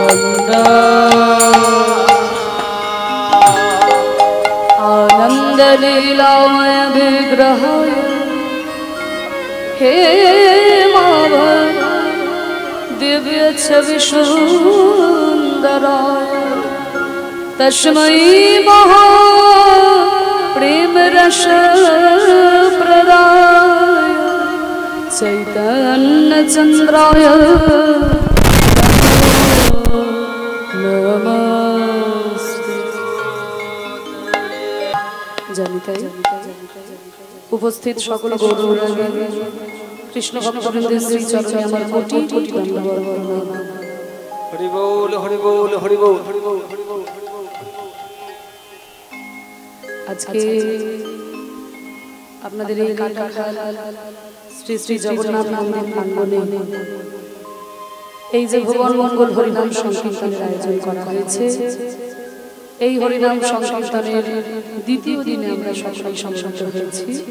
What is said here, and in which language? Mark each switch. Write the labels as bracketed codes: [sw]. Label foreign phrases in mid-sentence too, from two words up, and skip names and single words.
[sa] ভান্ডার আনন্দলে लीलामय विग्रहाय हे दिव्य छवि सुंदराय तस्मै महा प्रेम रस प्रदाय चैतन्य चंद्राय नमस्ते। [bn] জনিতায় উপস্থিত সকল গৌরবরাগে কৃষ্ণ ভক্তবৃন্দের श्री चरणे আমার কোটি কোটি ধন্যবাদ। হরি বোল হরি বোল হরি বোল হরি বোল। আজকে আপনাদের এই কাটাখাল শ্রী শ্রী জগন্নাথ মন্দির প্রাঙ্গণে এই যে ভুবন মঙ্গল হরিনাম সংকীর্তনের আয়োজন করা হয়েছে, এই হরিনাম সংকীর্তনের দ্বিতীয় দিনে আমরা সকলেই সমবেত হয়েছি।